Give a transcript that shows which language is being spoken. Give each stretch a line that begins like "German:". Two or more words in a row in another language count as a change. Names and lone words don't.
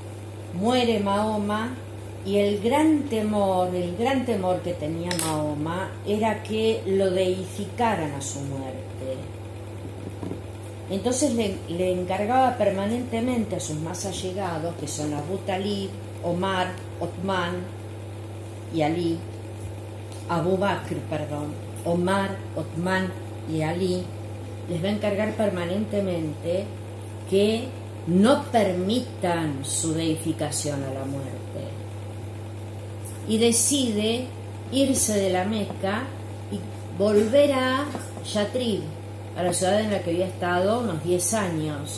Spanish: Muere Mahoma Y el gran temor que tenía Mahoma era que lo deificaran a su muerte. Entonces le encargaba permanentemente a sus más allegados, que son Abu Talib, Omar, Othman y Ali, Abu Bakr, Omar, Othman y Ali, les va a encargar permanentemente que no permitan su deificación a la muerte. Y decide irse de la Meca y volver a Yatrib, a la ciudad en la que había estado unos 10 años.